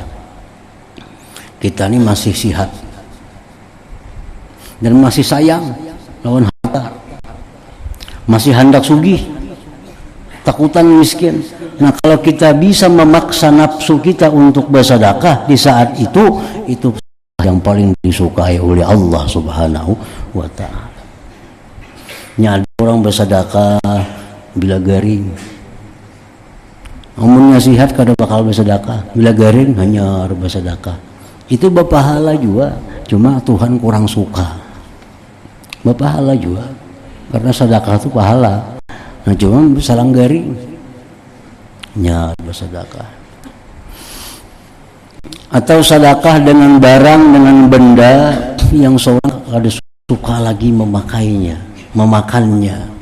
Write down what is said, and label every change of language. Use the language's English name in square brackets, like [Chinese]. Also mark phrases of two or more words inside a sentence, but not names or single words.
[Banjar] Kita ini masih sihat dan masih sayang lawan harta, masih hendak sugih, takutan miskin. [Indonesian] Nah, kalau kita bisa memaksa nafsu kita untuk bersedekah di saat itu yang paling disukai oleh Allah [Arabic] سبحانه وتعالى. [Banjar] Ada orang bersedekah bila garing, umumnya sihat kada bakal bersedekah, bila garing hanya bersedekah. [Indonesian] Itu berpahala juga, cuma Tuhan kurang suka. Berpahala juga karena sedekah itu pahala. [Banjar] Nah, cuma salang garing bersedekah. [Indonesian] Atau sedekah dengan barang, dengan benda yang seorang ada suka lagi memakainya, memakannya.